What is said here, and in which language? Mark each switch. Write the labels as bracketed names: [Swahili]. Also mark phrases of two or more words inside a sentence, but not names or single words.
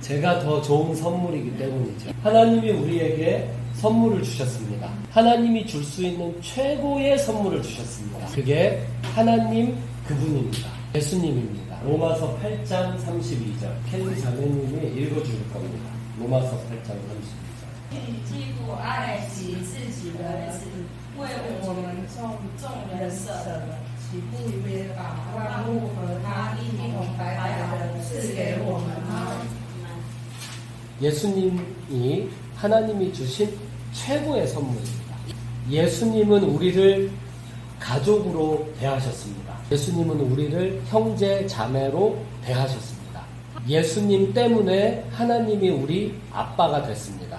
[Korean] 제가 더 좋은 선물이기 때문이죠. 하나님이 우리에게 선물을 주셨습니다. 하나님이 줄 수 있는 최고의 선물을 주셨습니다. 그게 하나님 그분입니다. 예수님입니다. 로마서 8장 32절 켈리 자매님이 읽어줄 겁니다. 로마서 8장 32절 [Chinese] 既不爱惜自己的儿子，为我们众人舍了，岂不也把万物和他一同白白的赐给我们吗？ [Korean] 예수님이 하나님이 주신 최고의 선물입니다. 예수님은 우리를 가족으로 대하셨습니다. 예수님은 우리를 형제 자매로 대하셨습니다. 예수님 때문에 하나님이 우리 아빠가 됐습니다.